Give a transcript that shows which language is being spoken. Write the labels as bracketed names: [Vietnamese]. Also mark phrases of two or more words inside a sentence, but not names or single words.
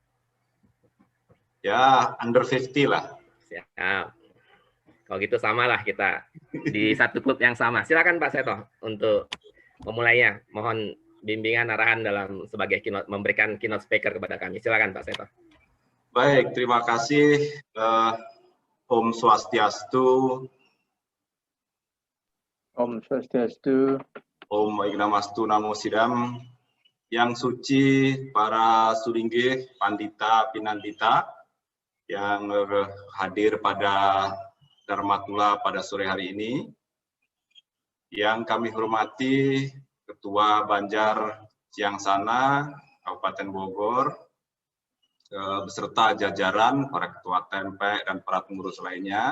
[Indonesian] Ya, under 50 lah. Siap. Kalau gitu samalah kita di satu klub yang sama. Silakan Pak Seto untuk memulainya. Mohon bimbingan arahan dalam sebagai memberikan [English] keynote speaker [Indonesian] kepada kami. Silakan Pak Seto. Baik, terima kasih. [Sanskrit] ॐ स्वस्त्यस्तु. ॐ स्वस्त्यस्तु. ॐ अविघ्नमस्तु नमः सिद्धम्. [Indonesian] Yang suci para Sulinggih, Pandita, Pinandita yang hadir pada Dharmatula pada sore hari ini. Yang kami hormati Ketua Banjar Ciaksana Kabupaten Bogor, beserta jajaran para ketua TMP dan para pengurus lainnya.